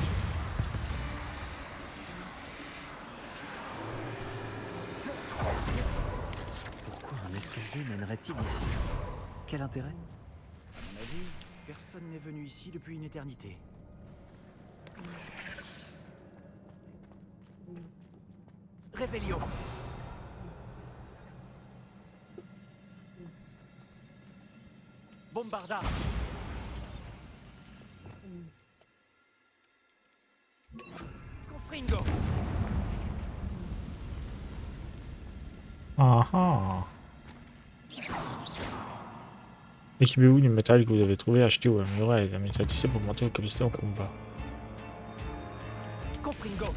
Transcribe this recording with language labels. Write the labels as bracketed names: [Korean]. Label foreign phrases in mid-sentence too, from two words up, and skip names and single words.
[French] Pourquoi un escalier mènerait-il ici? Quel intérêt? À mon avis, personne n'est venu ici depuis une éternité. Revelio. Bombarda. Confringo. Ah ah. Équipez-vous du matériel que vous avez trouvé, achetez ou amélioré la méthodicité pour augmenter vos capacités en combat. Confringo.